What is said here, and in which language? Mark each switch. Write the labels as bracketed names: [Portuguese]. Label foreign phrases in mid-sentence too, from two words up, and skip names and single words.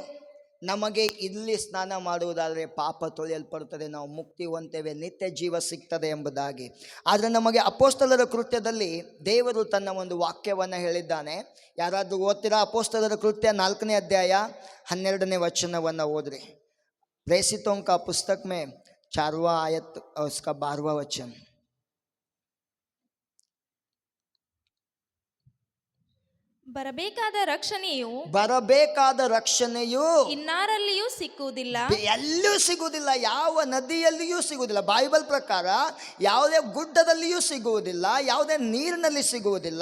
[Kannada] ನಮಗೆ ಇಲ್ಲಿ ಸ್ನಾನ ಮಾಡುವುದಾದರೆ ಪಾಪ ತೊಳೆಯಲ್ಪಡುತ್ತದೆ, ನಾವು ಮುಕ್ತಿ ಹೊಂತೇವೆ, ನಿತ್ಯ ಜೀವ ಸಿಗ್ತದೆ ಎಂಬುದಾಗಿ. ಆದರೆ ನಮಗೆ ಅಪೊಸ್ತಲರ ಕೃತ್ಯದಲ್ಲಿ ದೇವರು ತನ್ನ ಒಂದು ವಾಕ್ಯವನ್ನು ಹೇಳಿದ್ದಾನೆ. ಯಾರಾದರೂ ಓದ್ತೀರಾ? ಅಪೊಸ್ತಲರ ಕೃತ್ಯ 4ನೇ ಅಧ್ಯಾಯ 12ನೇ ವಚನವನ್ನು ಓದ್ರಿ. [Hindi] प्रेषितों का पुस्तक में 4वां आयत और उसका 12वां वचन. [Kannada] ಬರಬೇಕಾದ ರಕ್ಷಣೆಯು ಇನ್ನಾರಲ್ಲಿಯೂ ಸಿಕ್ಕುವುದಿಲ್ಲ, ಎಲ್ಲೂ ಸಿಗುವುದಿಲ್ಲ, ಯಾವ ನದಿಯಲ್ಲಿಯೂ ಸಿಗುವುದಿಲ್ಲ. ಬೈಬಲ್ ಪ್ರಕಾರ ಯಾವುದೇ ಗುಡ್ಡದಲ್ಲಿಯೂ ಸಿಗುವುದಿಲ್ಲ, ಯಾವುದೇ ನೀರಿನಲ್ಲಿ ಸಿಗುವುದಿಲ್ಲ.